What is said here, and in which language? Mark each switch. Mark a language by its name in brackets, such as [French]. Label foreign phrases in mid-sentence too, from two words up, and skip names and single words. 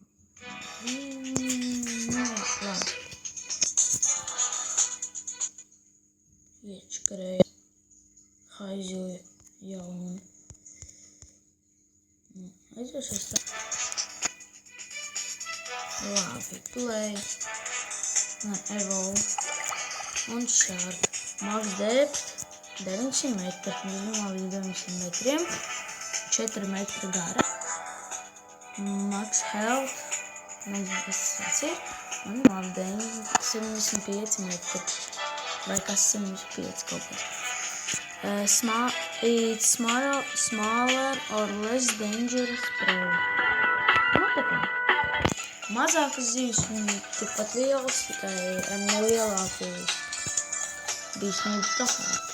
[Latvian] Iečkarēju haizīju jaunu. Aizversies tā. Labi, play. Evolve. Un Shark. [English] Max depth [Latvian] 900 metri. Minimāli līdz 900 metriem. 4 metri gara. [English] Max health. [Latvian] Nezinu, kas tas ir. Un labi, 75 metri. Vai kas 75 kaut kas. [English] It's smaller or less dangerous prey. [Latvian] Tā kā mazākas zīves un tikpat lielas, tikai ar nelielāku bīstamību profilāti.